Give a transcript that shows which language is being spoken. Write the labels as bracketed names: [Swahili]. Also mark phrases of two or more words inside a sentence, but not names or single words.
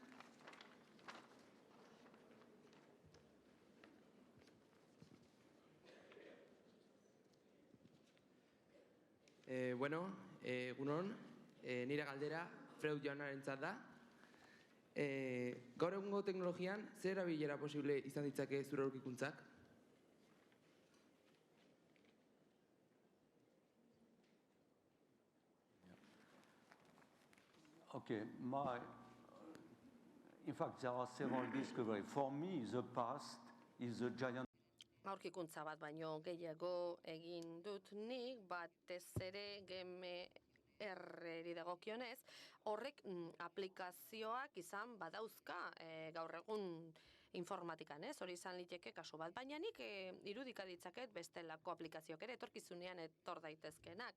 [Basque] Egunon, nire galdera Freud jaunarentzat da. Gaur egungo teknologian, zer erabilera posible izan ditzake zure aurkikuntzak? [English] Okay, in fact, there are several discoveries. For me, the past is a giant. [Basque] Aurkikuntza bat baino gehiago egin dut nik, batez ere GMR-eri dagokionez, horrek aplikazioak izan badauzka gaur egun informatikan, hori izan liteke kasu bat, baina nik irudika ditzaket bestelako aplikazioak ere etorkizunean etor daitezkenak.